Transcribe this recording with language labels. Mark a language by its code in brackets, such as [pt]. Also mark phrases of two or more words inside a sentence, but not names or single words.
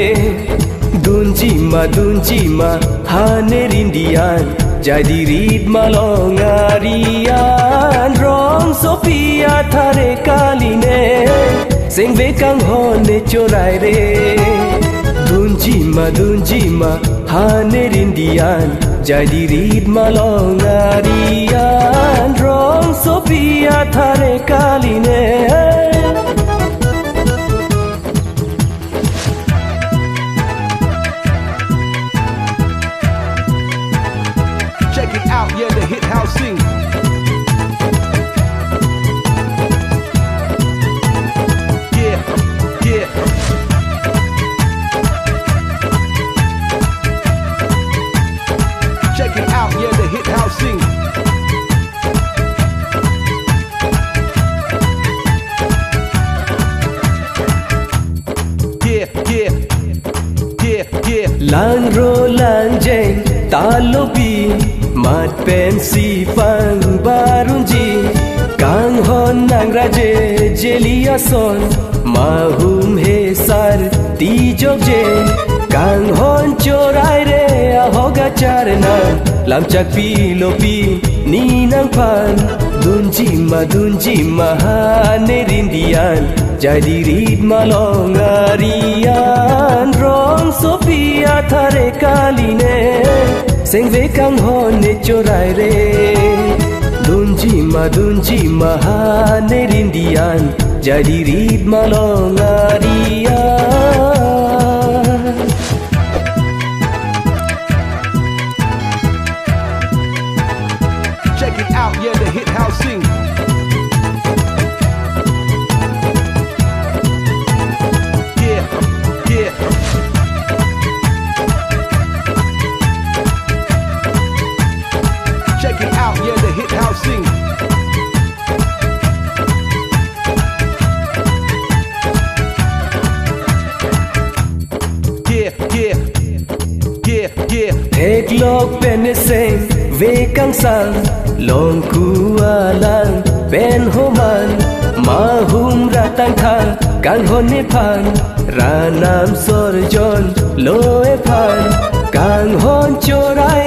[mjw] Dunji ma hane rindian Jadi rid malongarian Rong Sophia thare kaline Sengve kang hone chorai re Dunji ma hane rindian Jadi rid malongarian Rong Sophia thare kaline [en] Check it out, yeah, the hit house sing. Yeah. Check it out, yeah, the hit house sing. Yeah. [mjw] Lang ro lang jeng talopi mat pensi pang barunji kang hon nang raje jelia son mahum he sar ti jogje kang hon chorai re ahoga charna lam chak pi lopi ni nang pan dunji ma hane rindian jadi rid malongarian Rong Sophia thare kaline Sengve kang hone chorai re Dunji ma hane rindian Jadi rid malongarian [en] Check it out, yeah, the hit house sing. Yeah. Check it out, yeah, the hit house sing. Yeah. [mjw] Thek lok pen seng ve kang sang long kualang pen homan mahum ratang thang kang hone phan ranam sorjon loe phan kang hon chorai